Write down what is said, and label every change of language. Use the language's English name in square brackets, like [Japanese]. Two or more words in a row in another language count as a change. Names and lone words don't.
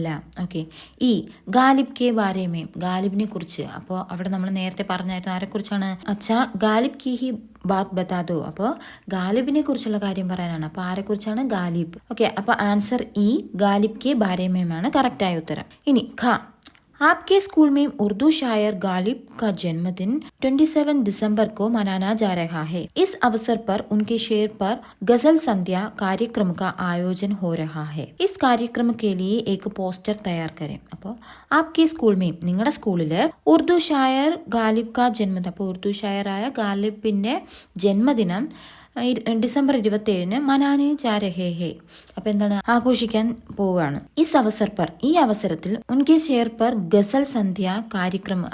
[Malayalam] ഓക്കെ, ഈ [Hindi] गालिब के बारे में, [Malayalam] ഗാലിബിനെ കുറിച്ച്. അപ്പോൾ അവിടെ നമ്മൾ നേരത്തെ പറഞ്ഞായിരുന്നു ആരെക്കുറിച്ചാണ്? [Hindi] अच्छा गालिब की ही बात बता दो. [Malayalam] അപ്പോൾ ഗാലിബിനെ കുറിച്ചുള്ള കാര്യം പറയാനാണ്. അപ്പോൾ ആരെക്കുറിച്ചാണ്? ഗാലിബ്. ഓക്കെ, അപ്പോൾ ആൻസർ ഈ [Hindi] गालिब के बारे में [Malayalam] കറക്റ്റായ ഉത്തരം. [Hindi] ഇനി आपके स्कूल में उर्दू शायर गालिब का जन्मदिन 27 दिसंबर को मनाना जा रहा है. इस अवसर पर उनके शेर पर गजल संध्या कार्यक्रम का आयोजन हो रहा है. इस कार्यक्रम के लिए एक पोस्टर तैयार करें. അപ്പോൾ आपके स्कूल में, [Malayalam] നിങ്ങളുടെ സ്കൂളില് [Hindi] उर्दू शायर गालिब का [Malayalam] ജന്മദിനം, അപ്പോൾ ഉറുദു ഷായറായ ഗാലിബിന്റെ ജന്മദിനം ഡിസംബർ 27 [Hindi] मनाने जा रहे हैं. [Malayalam] അപ്പോൾ എന്താണ്? ആഘോഷിക്കാൻ പോവുകയാണ്. [Hindi] इस अवसर पर, [Malayalam] ഈ അവസരത്തിൽ [Hindi] उनके शेर पर गज़ल संध्या कार्यक्रम.